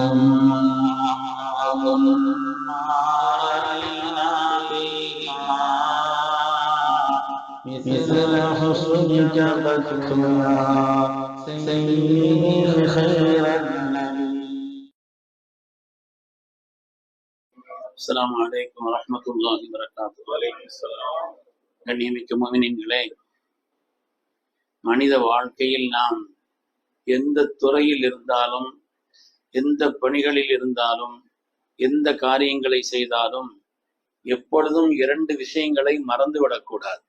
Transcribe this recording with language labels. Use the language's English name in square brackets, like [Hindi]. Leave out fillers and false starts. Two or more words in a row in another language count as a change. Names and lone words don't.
[Arabic] ومن علينا فيهما مثل حسنك فاكتبنا سيدي خير النبي. السلام عليكم ورحمة الله وبركاته. وعليكم السلام. [Tamil] கண்ணியமிக்க முஃமினீன்களே, மனித வாழ்க்கையில் நாம் எந்த துறையில் இருந்தாலும், எந்த பணிகளில் இருந்தாலும், எந்த காரியங்களை செய்தாலும் எப்பொழுதும் இரண்டு விஷயங்களை மறந்துவிடக்கூடாது.